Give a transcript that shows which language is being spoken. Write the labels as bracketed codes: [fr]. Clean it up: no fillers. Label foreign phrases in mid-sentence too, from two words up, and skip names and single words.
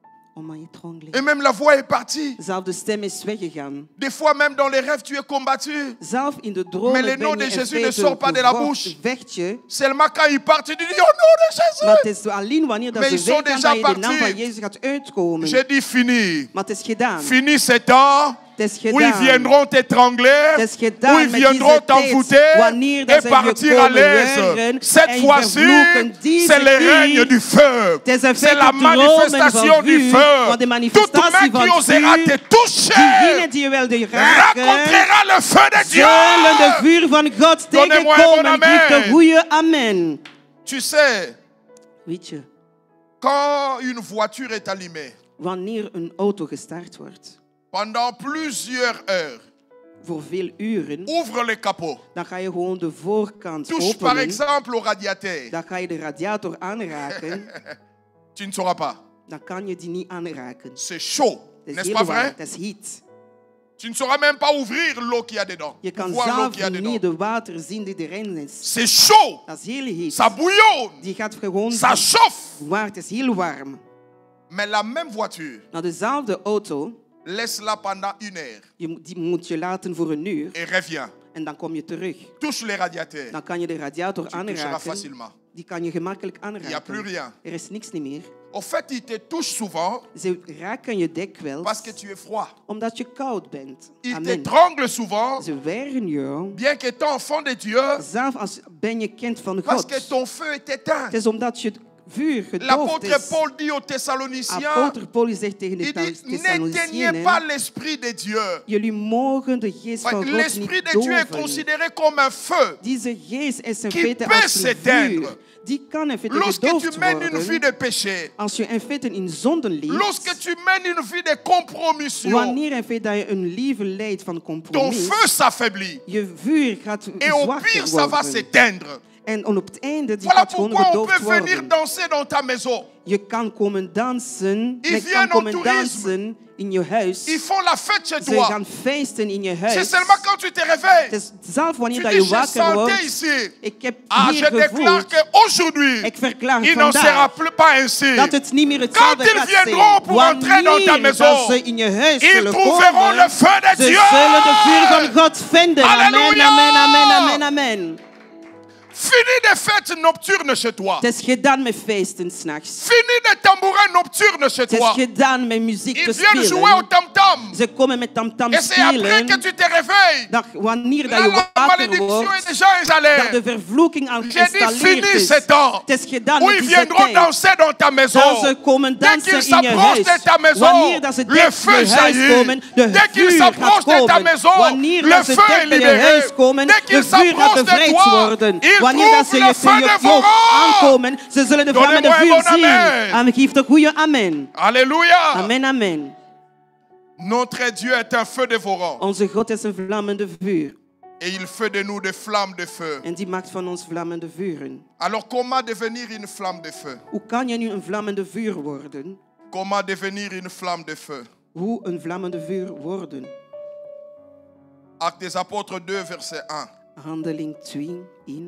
[fr] Et même la voix est partie. [nl] Zelf de stem is weggegaan. [fr] Des fois même dans les rêves tu es combattu. [nl] Zelf in de dromen [fr] Mais le nom de Jésus ne sort pas de la bouche. [nl] Vecht je. [fr] Seulement quand il part, tu dis au nom de Jésus. [nl] Maar het is alleen wanneer dat [fr] Mais [nl] ze [fr] ils sont [nl] weggaan [fr] déjà [nl] dat je de naam [fr] partis. [nl] van Jezus gaat uitkomen. [fr] J'ai dit fini. [nl] Maar het is gedaan. [fr] Fini ce temps [nl] Het is [fr] où ils [nl] gedaan. [fr] viendront t'étrangler, [nl] Het is gedaan [fr] où ils [nl] met [fr] viendront [nl] deze tijd, [fr] t'envoûter [nl] wanneer dat [fr] et [nl] ze [fr] partir [nl] je [fr] à [nl] komen [fr] l'aise. [nl] weren [fr] Cette [nl] en je [fr] fois-ci, [nl] vervloeken. Deze [fr] c'est le [nl] keer, [fr] règne du feu. [nl] het is een [fr] C'est la [nl] feit [fr] manifestation [nl] van [fr] du [nl] vuur, [fr] feu. [nl] want de [fr] Toute main [nl] manifestatie [fr] qui [nl] van [fr] osera te [nl] vuur, [fr] toucher [nl] diegene die je wilde raken, [fr] rencontrera le feu de Dieu. [nl] zullen de vuur van God [fr] Donnez-moi un bon [nl] tegenkomen. Geef de [fr] amen. [nl] goede amen. [fr] Tu sais, [nl] Weet je, [fr] quand une voiture est allumée, [nl] wanneer een auto gestart wordt, [fr] pendant plusieurs heures, [nl] voor veel uren, [fr] ouvre le capot. [nl] dan ga je gewoon de voorkant [fr] Touche par [nl] openen. [fr] exemple au radiateur. [nl] Dan ga je de radiator aanraken. [fr] Tu ne sauras pas. [nl] Dan kan je die niet aanraken. [fr] C'est chaud, [nl] Het is [fr] n'est-ce [nl] heel [fr] pas [nl] warm, [fr] vrai? [nl] het is heat. [fr] Tu ne sauras même pas ouvrir l'eau qu'il y a dedans. [nl] Je kan [fr] Voir l'eau [nl] zelf [fr] qu'il y a dedans. [nl] niet de water zien die erin is. [fr] C'est chaud, [nl] Dat is heel heet. [fr] ça bouillonne, [nl] Die gaat gewoon [fr] ça chauffe. [nl] waar. Het is heel warm. [fr] Mais la même voiture, [nl] Nou, dezelfde auto, [fr] laisse-la pendant 1 heure [nl] die moet je laten voor 1 uur. [fr] et reviens. [nl] En dan kom je terug. [fr] Touche les radiateurs. [nl] Dan kan je de radiator [fr] Tu toucheras [nl] aanraken. [fr] facilement. [nl] Die kan je gemakkelijk [fr] Il n'y a plus [nl] aanraken. [fr] rien. [nl] Er is niks niet meer. [fr] Au fait, il te touche souvent [nl] Ze raken je dikwijls [fr] parce que tu es froid. [nl] omdat je koud bent. [fr] Il [nl] Amen. [fr] t'étrangle souvent, [nl] Ze werken je, [fr] bien qu'étant enfant de Dieu, [nl] zelf als ben je kind van [fr] parce [nl] God. [fr] que ton feu est éteint. [nl] Het is omdat je het vuur gedoofd [fr] L'apôtre [nl] is. [fr] Paul dit aux Thessaloniciens, [nl] Apostel Paulus zegt tegen de [fr] il dit, n'éteignez [nl] Thessaloniciënen, [fr] pas l'esprit de Dieu. [nl] jullie mogen de geest van God [fr] L'esprit [nl] niet [fr] de Dieu est [nl] doven. [fr] considéré comme un feu. [nl] Deze geest is in [fr] qui [nl] feite [fr] peut [nl] als een [fr] s'éteindre. [nl] vuur. Die kan in feite [fr] Lorsque tu [nl] gedoofd [fr] mènes une vie [nl] worden. [fr] de péché, [nl] Als je in feite in zonden [fr] lorsque [nl] leeft, [fr] tu mènes une vie de compromission, [nl] wanneer in feite dat je een leven leidt van [fr] ton [nl] compromis, [fr] feu s'affaiblit. [nl] je vuur gaat [fr] Et au [nl] zwakker [fr] pire, ça va [nl] worden. [fr] s'éteindre. [nl] En op het einde die [fr] Voilà [nl] gaat gewoon [fr] pourquoi on [nl] gedoofd [fr] peut venir [nl] worden. [fr] danser dans ta maison. [nl] Je kan komen dansen, [fr] Ils [nl] je kan [fr] viennent [nl] komen [fr] au tourisme. [nl] dansen in je huis. [fr] Ils font la fête chez [nl] Ze [fr] toi. [nl] gaan feesten in je [fr] C'est [nl] huis. [fr] seulement quand tu te [nl] Het [fr] réveilles. [nl] is zelf wanneer [fr] Tu [nl] dat [fr] dis, [nl] je [fr] je [nl] wakker wordt. [fr] sentais ici. [nl] Ik heb [fr] Ah, je [nl] hier [fr] déclare [nl] gevoeld. [fr] qu'aujourd'hui, [nl] Ik verklaar [fr] il n'en sera [nl] vandaag [fr] plus pas ainsi. [nl] dat het niet meer hetzelfde [fr] Quand ils [nl] gaat [fr] viendront [nl] zijn. [fr] pour entrer dans ta [nl] Wanneer [fr] maison, [nl] dat ze in je huis [fr] ils [nl] zullen [fr] trouveront [nl] komen, [fr] le feu de [nl] ze [fr] Dieu. [nl] zullen de vuur van God vinden. [fr] Amen, [nl] Halleluja. [fr] amen, amen, amen, amen. Fini des fêtes nocturnes chez toi. [nl] Het is gedaan met feesten s'nachts. [fr] Fini des tambourins nocturnes chez [nl] Het is [fr] toi. [nl] gedaan met muziek te [fr] Ils viennent jouer au [nl] spelen. [fr] tam-tam. [nl] Ze komen met tamtam [fr] Et c'est après que [nl] spelen. [fr] tu te réveilles. [nl] Dat wanneer dat [fr] Là, [nl] je [fr] la [nl] wakker [fr] malédiction est [nl] wordt, [fr] déjà [nl] dat [fr] installée. [nl] de vervloeking al [fr] J'ai dit [nl] geïnstalleerd [fr] fini [nl] is. [fr] ce temps [nl] Het is gedaan [fr] où [nl] met [fr] ils [nl] deze [fr] viendront [nl] tijd. [fr] danser dans ta maison. [nl] Dat ze komen [fr] Dès [nl] dansen [fr] qu'ils [nl] in je [fr] s'approchent [nl] huis. [fr] de ta maison, [nl] Wanneer dat ze [fr] le [nl] dicht [fr] feu [nl] bij je huis [fr] jaillit. [nl] komen, de [fr] Dès qu'ils [nl] vuur [fr] s'approchent [nl] gaat [fr] de ta [nl] komen. [fr] maison, [nl] Wanneer [fr] le [nl] dat ze [fr] feu est [nl] dicht bij je [fr] libéré. [nl] huis komen, [fr] Dès [nl] de [fr] qu'ils [nl] vuur gaat [fr] s'approchent de [nl] bevrijd [fr] toi, [nl] worden. [fr] ils [nl] Wanneer dat ze [fr] trouvent le feu [nl] je [fr] dévorant. [nl] aankomen, ze zullen de vlammende [fr] Donnez-moi un [nl] vuur [fr] bon [nl] zien. [fr] amen. [nl] En geef de goede amen. [fr] Alléluia. [nl] Amen, amen. [fr] Notre Dieu est un feu dévorant. [nl] Onze God is een vlammende vuur. [fr] Et il fait de nous des flammes de feu. [nl] En die maakt van ons vlammende vuren. [fr] Alors comment devenir une flamme de feu? [nl] Hoe kan je nu een vlammende vuur worden? [fr] Comment devenir une flamme de feu? [nl] Hoe een vlammende vuur worden? [fr] Actes des Apôtres 2, verset 1. [nl] Handeling 2 in.